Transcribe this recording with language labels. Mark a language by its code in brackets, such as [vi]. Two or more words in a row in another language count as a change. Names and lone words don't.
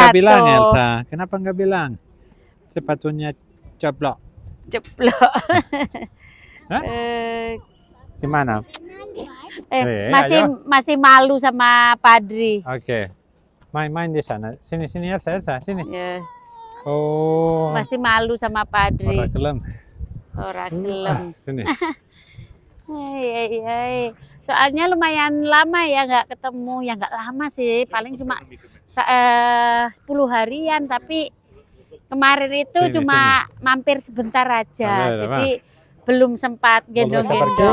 [id] nggak bilang Elsa? Kenapa nggak bilang? Sepatunya ceplok. Ceplok. Gimana? Masih malu sama Padri. Oke. Main-main di sana. Sini Elsa, sini. Yeah. Oh. Masih malu sama Padri. [jv] Ora gelem. Ora gelem. [id] Sini. Hey. Soalnya lumayan lama ya nggak ketemu. Ya nggak lama sih, paling cuma 10 harian. Tapi kemarin itu cuma mampir sebentar aja. Jadi belum sempat gendong-gendong.